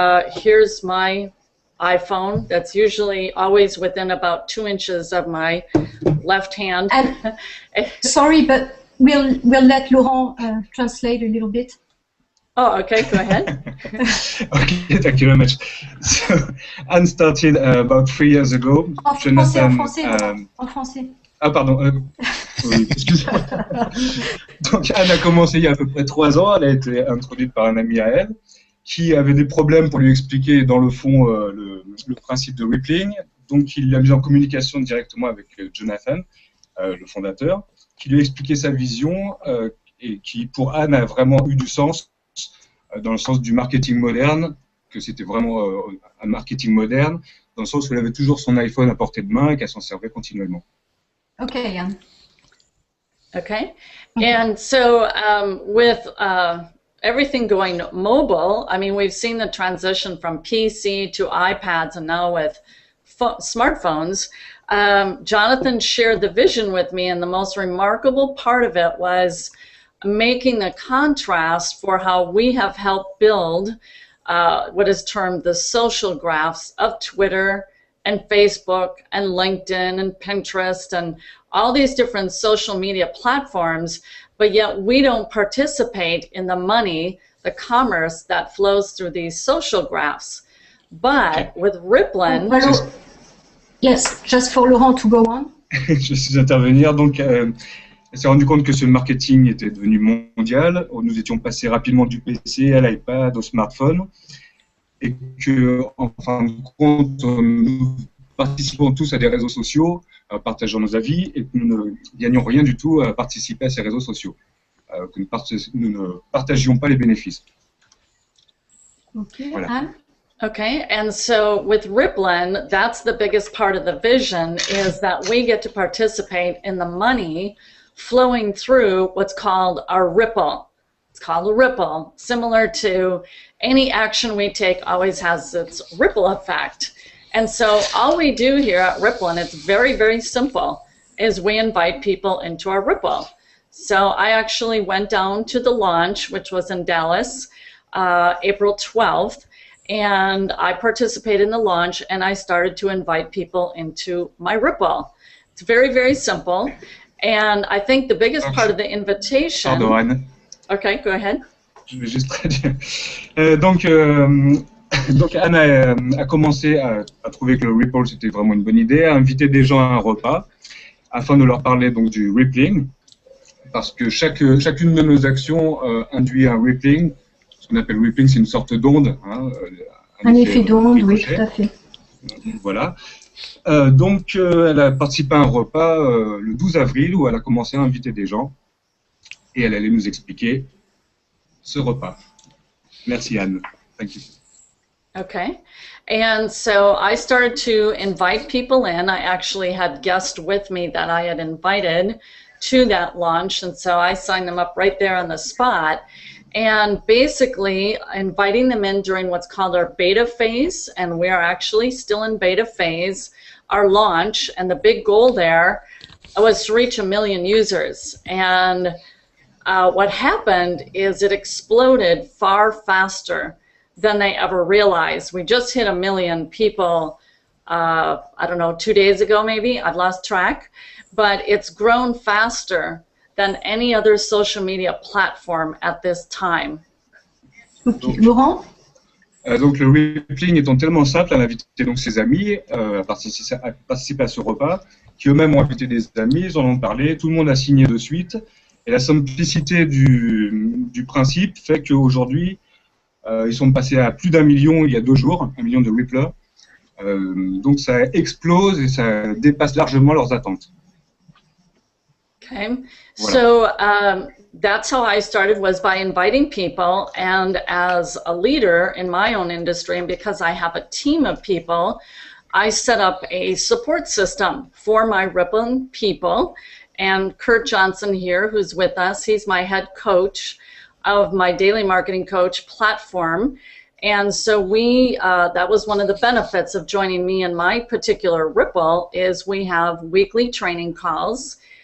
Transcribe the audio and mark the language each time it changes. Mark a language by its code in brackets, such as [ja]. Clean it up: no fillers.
[en] Here's my iPhone that's usually always within about 2 inches of my left hand. Sorry, but we'll let Laurent translate a little bit. Oh, okay, go ahead. Okay, thank you very much. So, Anne started about 3 years ago. [fr] En français, en français, en français. Ah, pardon. Oui, excusez-moi. Donc, Anne a commencé il y a à peu près 3 ans. Elle a été introduite par un ami à elle qui avait des problèmes pour lui expliquer, dans le fond, le principe de rippling. Donc, il l'a mis en communication directement avec Jonathan, le fondateur, qui lui a expliqué sa vision et qui, pour Anne, a vraiment eu du sens, dans le sens du marketing moderne, que c'était vraiment un marketing moderne, dans le sens où elle avait toujours son iPhone à portée de main et qu'elle s'en servait continuellement. [en] Okay, Yann. Okay. And so with everything going mobile, I mean, we've seen the transition from PC to iPads and now with smartphones. Jonathan shared the vision with me, and the most remarkable part of it was making the contrast for how we have helped build what is termed the social graphs of Twitter and Facebook and LinkedIn and Pinterest and all these different social media platforms, but yet we don't participate in the money, the commerce that flows through these social graphs. But with Ripplen... Yes, just for Laurent to go on. [fr] Je suis intervenir, donc elle s'est rendue compte que ce marketing était devenu mondial. Nous étions passés rapidement du PC à l'iPad, au smartphone, et que, en fin de compte, nous participons tous à des réseaux sociaux, partageant nos avis, et que nous ne gagnons rien du tout à participer à ces réseaux sociaux, que nous ne partagions pas les bénéfices. [en] Okay, [fr] Voilà. [en] Anne? Okay, and so with Ripplen, that's the biggest part of the vision, is that we get to participate in the money flowing through what's called our ripple. It's called a ripple. Similar to any action we take always has its ripple effect. And so all we do here at Ripplen, it's very, very simple, is we invite people into our ripple. So I actually went down to the launch, which was in Dallas, April 12th, and I participated in the launch, and I started to invite people into my Ripple. It's very, very simple, and I think the biggest part of the invitation... Pardon, Anne. Okay, go ahead. [fr] Je vais juste traduire. Donc Anne a commencé à trouver que le Ripple, c'était vraiment une bonne idée, à inviter des gens à un repas, afin de leur parler donc du rippling, parce que chacune de nos actions induit un rippling. Ce qu'on appelle rippling, c'est une sorte d'onde. Hein, un effet d'onde, oui, tout à fait. Voilà. Donc, elle a participé à un repas le 12 avril où elle a commencé à inviter des gens et elle allait nous expliquer ce repas. Merci Anne. [en] Thank you. Okay. And so I started to invite people in. I actually had guests with me that I had invited to that launch, and so I signed them up right there on the spot. And basically inviting them in during what's called our beta phase, and we are actually still in beta phase, our launch, and the big goal there was to reach 1 million users. And what happened is it exploded far faster than they ever realized. We just hit 1 million people, I don't know, 2 days ago maybe, I've lost track, but it's grown faster than any other social media platform at this time. Okay. Laurent? [fr] Donc le rippling étant tellement simple, elle a invité donc ses amis à participer à ce repas, qui eux-mêmes ont invité des amis, ils en ont parlé, tout le monde a signé de suite, et la simplicité du principe fait qu'aujourd'hui, ils sont passés à plus d'1 million il y a 2 jours, 1 million de ripplers, donc ça explose et ça dépasse largement leurs attentes. [en] Okay, so that's how I started, was by inviting people, and as a leader in my own industry, and because I have a team of people, I set up a support system for my Ripplen people, and Kurt Johnson here, who's with us, he's my head coach of my Daily Marketing Coach platform, and so we, that was one of the benefits of joining me in my particular Ripple, is we have weekly training calls.